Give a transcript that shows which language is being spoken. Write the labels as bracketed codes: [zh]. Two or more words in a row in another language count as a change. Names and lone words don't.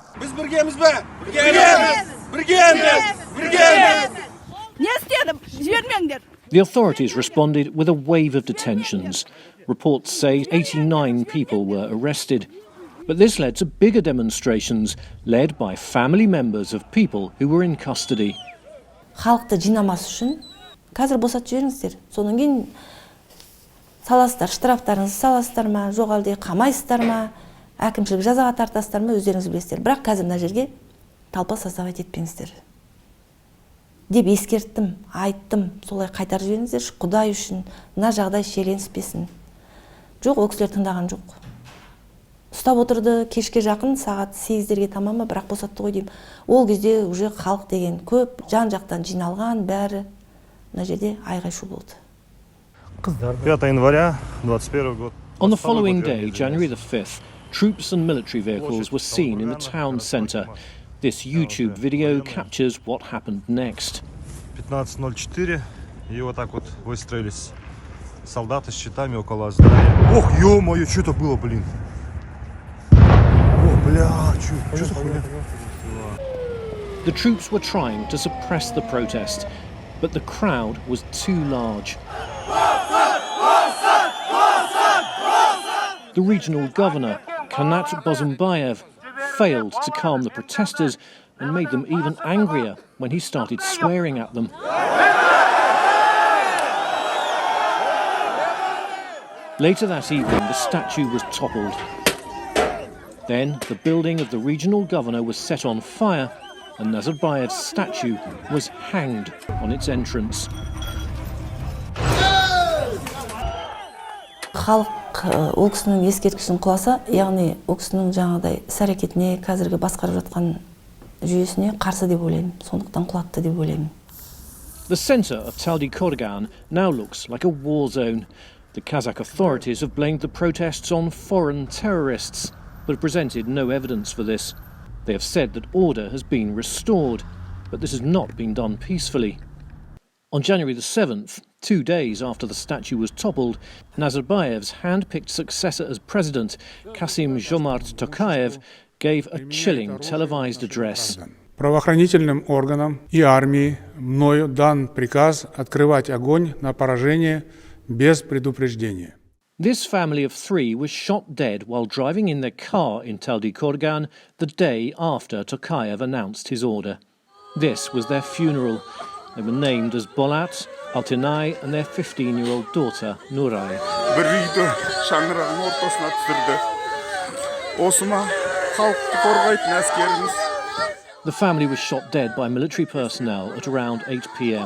[en] The authorities responded with a wave of detentions. Reports say 89 people were arrested. But this led to bigger demonstrations led by family members of people who were in custody. [kk] Халықты жинамас үшін қазір босатып жіберіңіздер. Содан кейін саласыздар, штрафтарыңызды саласыздар ма, жоқ әлде қамайсыздар ма, әкімшілік жазаға тартасыздар ма, өздеріңіз білесіздер. Бірақ қазір мына жерге [ru] толпа создавать [kk] етпеңіздер деп ескерттім, айттым, солай қайтарып жіберіңіздер, Құдай үшін мына жағдай шиеленіспесін. Жоқ, ол кісілер тыңдаған жоқ. Ұстап отырды, кешке жақын сағат 8-дерге тамамы, бірақ босатты ғой деймін. Ол кезде уже халық деген көп, жан-жақтан жиналған, бәрі мына жерде айғай-шу болды. [ru] 5 января 21 год. [en] On the following day, January the 5th, troops and military vehicles were seen in the town centre. This YouTube video captures what happened next. [ru] 15:04, и вот так вот выстроились солдаты с щитами около здания. Ох, ё-моё, что это было, блин? О, бля, что за хуйня? [en] The troops were trying to suppress the protest, but the crowd was too large. The regional governor, Qanat Bozumbaev, failed to calm the protesters and made them even angrier when he started swearing at them. Later that evening, the statue was toppled. Then the building of the regional governor was set on fire and Nazarbaev's statue was hanged on its entrance. [kk] Халық ол кісінің ескерткішін құласа, яғни ол кісінің жаңағыдай іс-әрекетіне, қазіргі басқарып жатқан жүйесіне қарсы деп ойлаймын, сондықтан құлатты деп ойлаймын. [en] The centre of Taldyqorghan now looks like a war zone. The Kazakh authorities have blamed the protests on foreign terrorists, but presented no evidence for this. They have said that order has been restored, but this has not been done peacefully. On January the 7th, 2 days after the statue was toppled, Nazarbaev's hand-picked successor as president, Kassym-Jomart Tokayev, gave a chilling televised address. [ru] Правоохранительным органам и армии мною дан приказ открывать огонь на поражение без предупреждения. [en] This family of 3 was shot dead while driving in their car in Taldyqorghan the day after Tokayev announced his order. This was their funeral. They were named as Bolat, Altinay and their 15-year-old daughter, Nuray. The family was shot dead by military personnel at around 8 p.m.